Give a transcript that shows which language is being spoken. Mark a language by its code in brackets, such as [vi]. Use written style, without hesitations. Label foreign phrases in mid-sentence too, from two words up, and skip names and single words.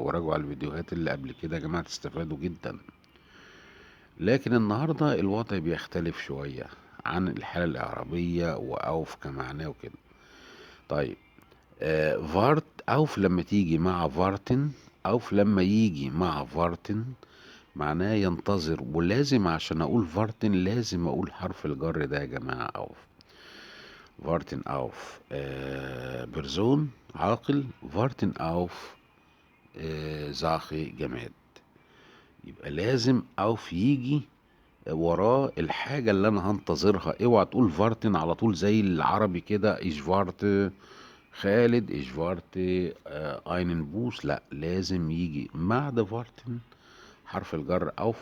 [ar] وراجعوا على الفيديوهات اللي قبل كده يا جماعة، تستفادوا جدا. لكن النهاردة الوضع بيختلف شوية عن الحالة الإعرابية وأوف كمعناه وكده. طيب، [de] wart auf [ar] لما تيجي مع فارتن، أوف لما يجي مع فارتن معناه ينتظر. ولازم عشان أقول فارتن لازم أقول حرف الجر ده يا جماعة، أوف. [de] warten auf بيرسون عاقل. warten auf Sache جماد. [ar] يبقى لازم auf يجي وراه الحاجة اللي انا هنتظرها. اوعى تقول فارتن على طول زي العربي كده، [de] ich wart Khalid, ich wart einen Bus. [ar] لا، لازم يجي مع ده فارتن حرف الجر اوف.